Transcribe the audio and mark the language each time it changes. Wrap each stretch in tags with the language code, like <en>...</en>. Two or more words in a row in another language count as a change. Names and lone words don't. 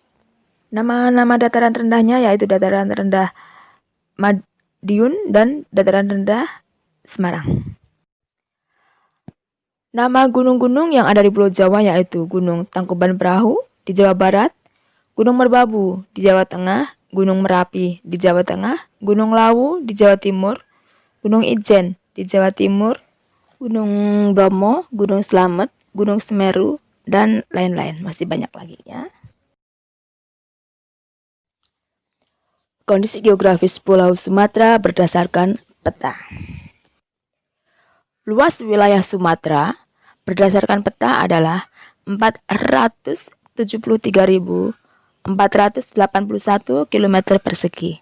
<id>Nama-nama dataran rendahnya yaitu dataran rendah Madiun dan dataran rendah Semarang. Nama gunung-gunung yang ada di Pulau Jawa yaitu Gunung Tangkuban Perahu di Jawa Barat, Gunung Merbabu di Jawa Tengah, Gunung Merapi di Jawa Tengah, Gunung Lawu di Jawa Timur, Gunung Ijen di Jawa Timur, Gunung Bromo, Gunung Slamet, Gunung Semeru, dan lain-lain. Masih banyak lagi ya. Kondisi geografis Pulau Sumatera berdasarkan peta. Luas wilayah Sumatera berdasarkan peta adalah 473.481 km persegi.</id>